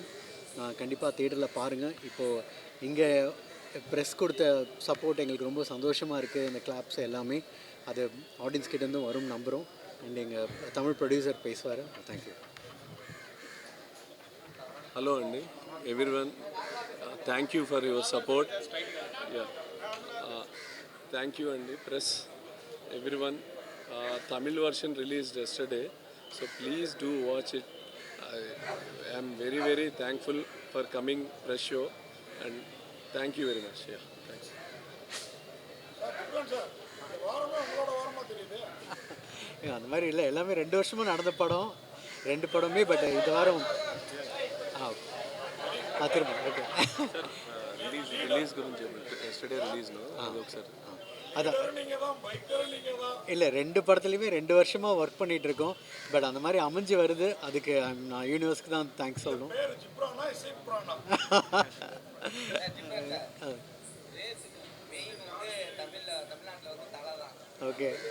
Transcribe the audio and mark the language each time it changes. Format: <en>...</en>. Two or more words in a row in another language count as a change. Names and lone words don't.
<ta>கண்டிப்பாக தேட்டரில் பாருங்கள். இப்போது இங்கே ப்ரெஸ் கொடுத்த சப்போர்ட் எங்களுக்கு ரொம்ப சந்தோஷமாக இருக்குது. இந்த கிளாப்ஸ் எல்லாமே அது ஆடியன்ஸ் கிட்டேருந்து வரும் நம்புகிறோம். அண்ட் எங்கள் தமிழ் ப்ரொடியூசர் பேசுவார். தேங்க்யூ.</ta> <en>ஹலோ అండి ఎవ్రీవన్, thank you for your support. thank you అండి press everyone. Tamil version released yesterday, so please do watch it. ఐ am very very thankful for coming press show and thank you very much. Yeah, thanks.</en> <ta>அந்த மாதிரி இல்லை, எல்லாமே 2 வருஷமாக நடந்த படம், 2 படமே. பட் இந்த வாரம் திரும்ப ஓகே</ta> <te>ரிலீஸ் గురించి ఎస్టర్డే రిలీజ్ నో అది ఒకసారి</te> <ta>அதான் இல்லை, 2 படத்துலையுமே 2 வருஷமாக ஒர்க் பண்ணிகிட்டு இருக்கோம். பட் அந்த மாதிரி அமைஞ்சு வருது. அதுக்கு நான் யூனிவர்ஸ்க்கு தான் தேங்க்ஸ் சொல்லணும். ஓகே.</ta>